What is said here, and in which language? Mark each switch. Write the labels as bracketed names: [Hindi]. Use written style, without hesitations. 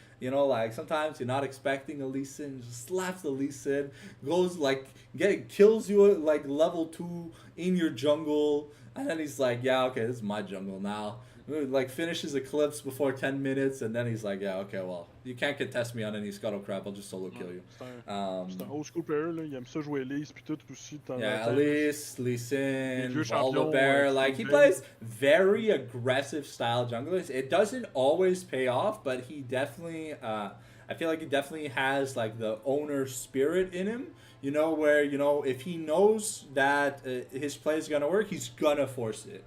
[English] You know, like sometimes you're not expecting a Lee Sin, just slaps the Lee Sin, goes like kills you at like level 2 in your jungle, and then he's like, yeah, okay, this is my jungle now. Like finishes Eclipse before 10 minutes, and then he's like, yeah, okay, well, you can't contest me on any Scuttle Crab, I'll just solo kill you. [French] C'est un old school player, là. Il aime ça jouer Elise, puis tout aussi. [English] Yeah, Elise, Lee Sin, Volibear, like he plays very aggressive style junglers. It doesn't always pay off, but he definitely, I feel like he definitely has like the owner spirit in him. You know, where, you know, if he knows that his play is going to work, he's going to force it.